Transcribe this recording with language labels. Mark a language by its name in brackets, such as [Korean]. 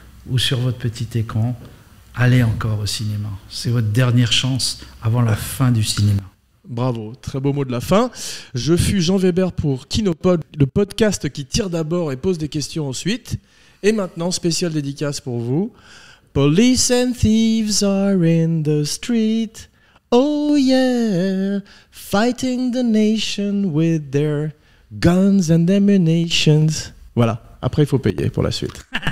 [French] ou sur votre petit écran, allez encore au cinéma. C'est votre dernière chance avant la fin du cinéma. Bravo, très beau mot de la fin. Je fus Jean Weber pour Kinopod, le podcast qui tire d'abord et pose des questions ensuite. Et maintenant, spéciale dédicace pour vous. [English] Police and thieves are in the street. Oh yeah, fighting the nation with their guns and ammunitions. [French] Voilà, après il faut payer pour la suite.